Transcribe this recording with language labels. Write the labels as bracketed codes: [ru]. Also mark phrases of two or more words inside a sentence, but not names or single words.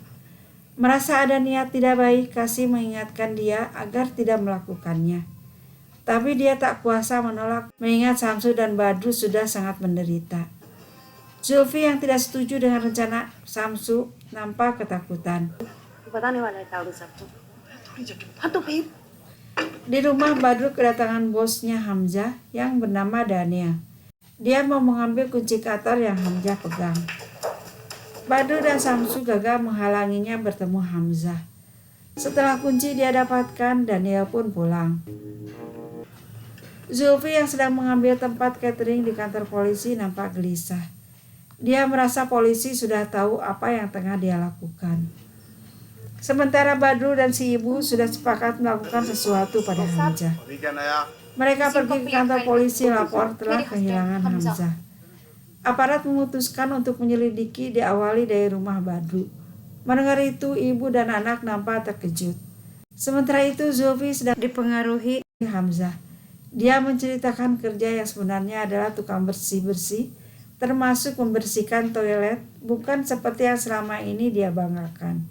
[id] Merasa ada niat tidak baik, Kasim mengingatkan dia agar tidak melakukannya. Tapi dia tak kuasa menolak mengingat Samsu dan Badru sudah sangat menderita. Zulfi yang tidak setuju dengan rencana Samsu nampak ketakutan. [hi] बताने वाला है तारू सबको थोड़ी जगह हाँ तो फिर [id] Di rumah Badru kedatangan bosnya Hamzah yang bernama Daniel. Dia mau mengambil kunci kantor yang Hamzah pegang. Badru dan Samsu gagal menghalanginya bertemu Hamzah. Setelah kunci dia dapatkan, Daniel pun pulang. Zulfi yang sedang mengambil tempat catering di kantor polisi nampak gelisah. Dia merasa polisi sudah tahu apa yang tengah dia lakukan. Sementara Badru dan si ibu sudah sepakat melakukan sesuatu pada Hamzah. [hi] अभी क्या नया [id] Mereka pergi ke kantor polisi lapor telah kehilangan Hamzah. Aparat memutuskan untuk menyelidiki diawali dari rumah Badru. Mendengar itu, ibu dan anak nampak terkejut. Sementara itu, Zulfi sedang dipengaruhi Hamzah. Dia menceritakan kerja yang sebenarnya adalah tukang bersih-bersih, termasuk membersihkan toilet, bukan seperti yang selama ini dia banggakan.